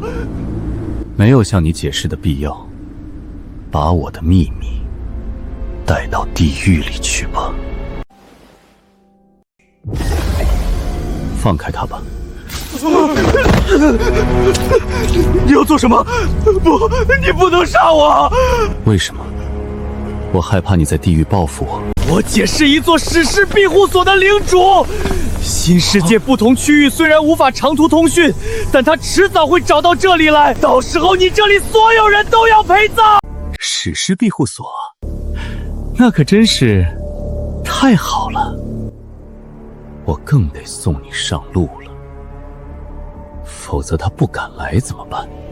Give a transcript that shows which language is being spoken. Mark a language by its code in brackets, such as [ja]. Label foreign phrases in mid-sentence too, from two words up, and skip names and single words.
[zh] 沒有向你解釋的必要，把我的秘密帶到地獄裡去吧。放開他吧。你要做什麼？不，你不能殺我！為什麼？我害怕你在地獄報復我。我姐是一座史詩庇護所的領主，新世界不同區域雖然無法長途通訊，但她遲早會找到這裡來，到時候你這裡所有人都要陪葬。史詩庇護所，那可真是太好了，我更得送你上路了，否則他不敢來怎麼辦？